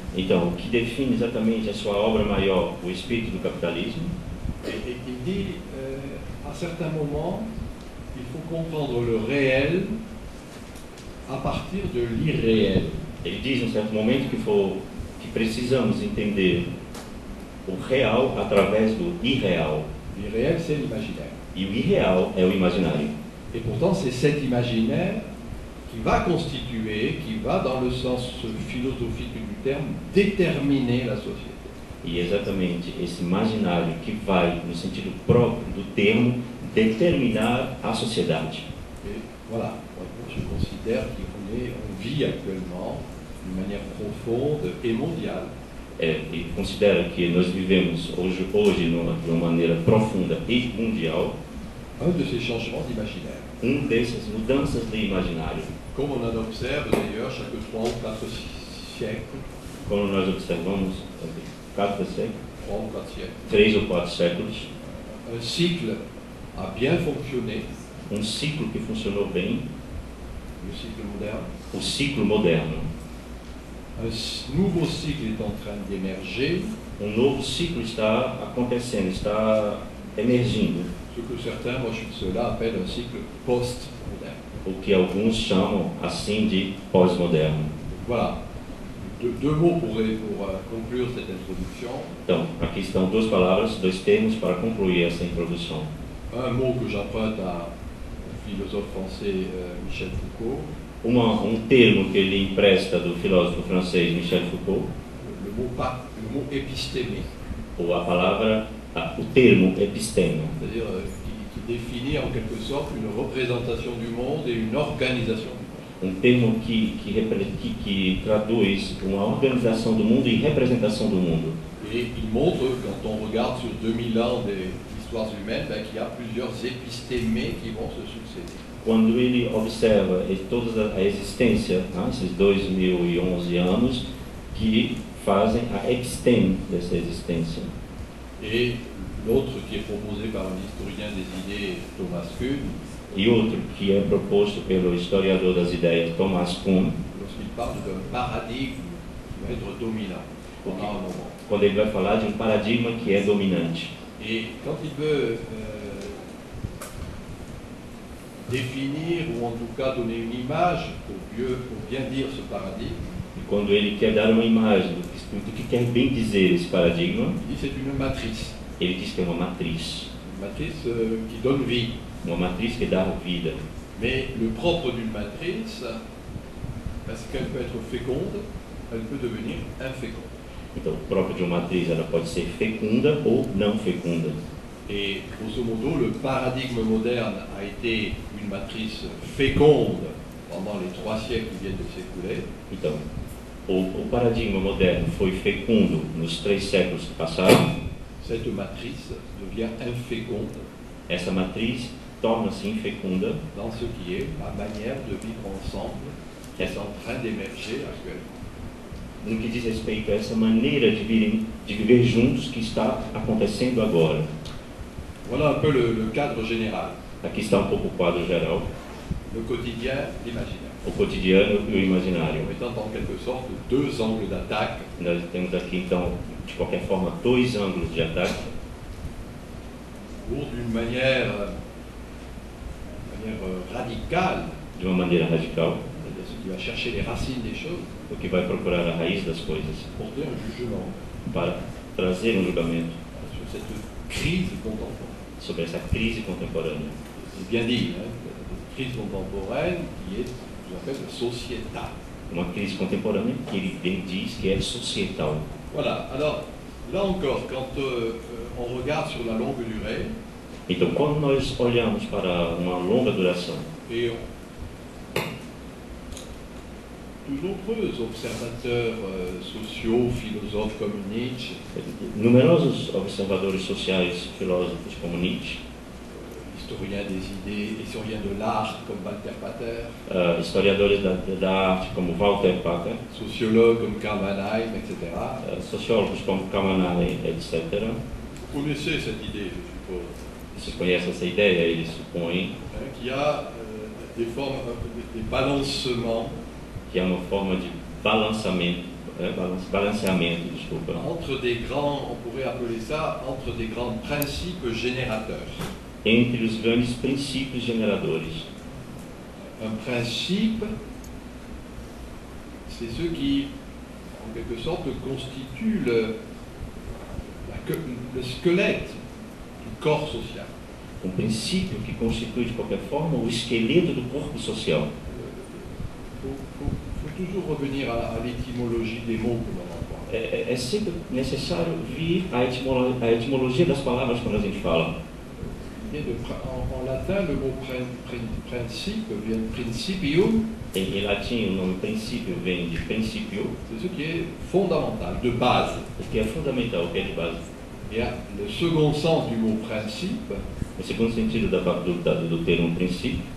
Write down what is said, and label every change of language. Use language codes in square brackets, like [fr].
[pt] então, que define exatamente a sua obra maior, o espírito do capitalismo. [fr] Et il dit, à certains moments, il faut comprendre le réel à partir de l'irréel. [pt] Ele diz em certo momento que precisamos entender o real através do irreal. [fr] L'irréel, c'est l'imaginaire. [pt] E o irreal é o imaginário. [fr] Et pourtant, c'est cet imaginaire qui va constituer, qui va, dans le sens philosophique du terme, déterminer la société. [pt] E exatamente esse imaginário que vai, no sentido próprio do termo, determinar a sociedade. [fr] Et voilà, je considère qu'on vit actuellement d'une manière profonde et mondiale. [pt] E considera que nós vivemos hoje de uma maneira profunda e mundial [fr] Un de ces changements d'imaginaire. [pt] Dessas mudanças de imaginário. [fr] Comme on en observe d'ailleurs chaque 3 ou 4 siècles. [pt] Como nós observamos, 4 séculos, [fr] 3 ou 4 siècles. [pt] 3 ou 4 séculos. [fr] Un cycle a bien fonctionné. [pt] Ciclo que funcionou bem. [fr] Le cycle moderne. [pt] O ciclo moderno. [fr] Un nouveau cycle est en train d'émerger. [pt] Novo ciclo está acontecendo, está emergindo. [fr] Ce que certains, moi je suis de ceux-là, appellent un cycle post-moderne. [pt] O que alguns chamam assim de pós-moderno. [fr] Voilà. deux mots pour conclure cette introduction. [pt] Então, aqui estão duas palavras, dois termos para concluir essa introdução. [fr] Un mot que j'emprunte à un philosophe français, Michel Foucault. [pt] Termo que ele empresta do filósofo francês Michel Foucault. [fr] Le mot épistémé. [pt] Ou a palavra, o termo episteme. [fr] C'est-à-dire qui définit en quelque sorte une représentation du monde et une organisation du monde. [pt] Termo que traduz uma organização do mundo e representação do mundo. [fr] Et il montre, quand on regarde sur 2000 ans d'histoire humaine, qu'il y a plusieurs épistémés qui vont se succéder. [pt] Quando ele observa toda a existência, esses 2011 anos, que fazem a episteme dessa existência. [fr] Et l'autre qui est proposé par un historien des idées, Thomas Kuhn. [pt] E outro que é proposto pelo historiador das ideias, Thomas Kuhn. [fr] Lorsqu'il parle d'un paradigme qui va être dominant pendant un moment. [pt] Quando ele vai falar de paradigma que é dominante. [fr] Et quand il veut définir, ou en tout cas donner une image pour bien dire ce paradigme, [pt] e quando ele quer dar uma imagem do que quer bem dizer esse paradigma, [fr] il dit c'est une matrice. [pt] Ele diz que é uma matriz. [fr] Une matrice qui donne vie. [pt] Uma matriz que dá vida. [fr] Mais le propre d'une matrice, parce qu'elle peut être féconde, elle peut devenir inféconde. [pt] Então, o próprio de uma matriz, ela pode ser fecunda ou não fecunda. [fr] Et grosso modo, le paradigme moderne a été une matrice féconde pendant les 3 siècles qui viennent de s'écouler. [pt] Então, o paradigma moderno foi fecundo nos 3 séculos que passaram. [fr] Cette matrice devient inféconde. [pt] Essa matriz torna-se infecunda [fr] dans ce qui est la manière de vivre ensemble qui est en train d'émerger actuellement. [pt] No que diz respeito a essa maneira de viver juntos que está acontecendo agora. [fr] Voilà un peu le cadre général. [pt] Aqui está um pouco o quadro geral. [fr] Le quotidien, l'imaginaire. [pt] O cotidiano e o imaginário. [fr] Étant en quelque sorte 2 angles d'attaque. [pt] Nós temos aqui então, de qualquer forma, 2 ângulos de ataque. [fr] Ou d'une manière radicale. [pt] De uma maneira radical. [fr] C'est-à-dire ce qui va chercher les racines des choses. [pt] O que vai procurar a raiz das coisas. [fr] Porter un jugement. [pt] Para trazer um julgamento. [fr] Sur cette crise contemporaine. [pt] Sobre essa crise contemporânea. [fr] C'est bien dit, hein, cette crise contemporaine qui est, je l'appelle, sociétale. [pt] Uma crise contemporânea que ele diz que é societal. [fr] Voilà, alors, là encore, quand on regarde sur la longue durée, [pt] então, quando nós olhamos para uma longa duração, [fr] et de nombreux observateurs sociaux, philosophes comme Nietzsche, [pt] numerosos observadores sociais, filósofos como Nietzsche, [fr] historiens des idées, historiens de l'art comme Walter Pater, [pt] historiadores da arte como Walter Pater, [fr] sociologues comme Karl Mannheim, etc. [pt] Sociólogos como Karl Mannheim, etc. [fr] Vous connaissez cette idée, je suppose. [pt] Você conhece essa ideia, ele supõe [fr] qu'il y a des formes, des balancements. [pt] Que é uma forma de balanceamento, desculpa. [fr] Entre des grands, on pourrait appeler ça, entre des grands principes générateurs. [pt] Entre os grandes princípios generadores. [fr] Un principe, c'est ce qui, en quelque sorte, constitue le squelette du corps social. [pt] Princípio que constitui, de qualquer forma, o esqueleto do corpo social. [fr] Faut toujours revenir à l'étymologie des mots que l'on emploie. [pt] É sempre necessário vir à etimologia das palavras quando a gente fala. [fr] En latin, le mot principe vient de principium. [pt] Em latim, o nome princípio vem de principio. [fr] C'est ce qui est fondamental, de base. [pt] O que é fundamental, o que é de base. [fr] Et le second sens du mot principe. [pt] O segundo sentido do termo princípio.